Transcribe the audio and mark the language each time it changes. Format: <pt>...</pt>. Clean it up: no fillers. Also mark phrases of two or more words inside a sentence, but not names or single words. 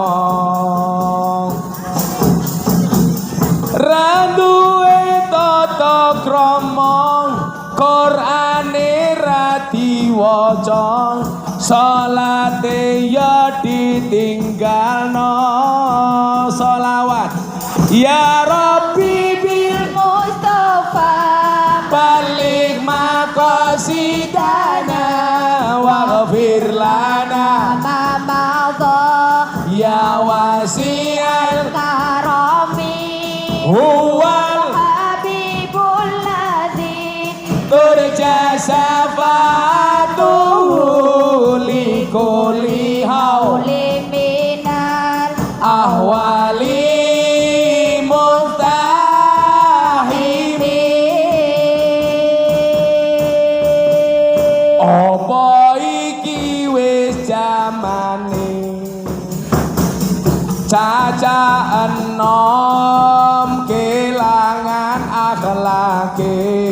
<jv>Randuwe tata krama Qur'ane ra diwaca, salate ya ditinggalno.</jv> <ar>صلوات يا ربي بالمصطفى بلغ مقاصدنا واغفر لنا ما مضى يا واسع الكرم هو الحبيب الذي ترجى شفاعته لكل هول من الأهوال</ar> <jv>apa iki wis jamane caca enom kelangan akhlake</jv>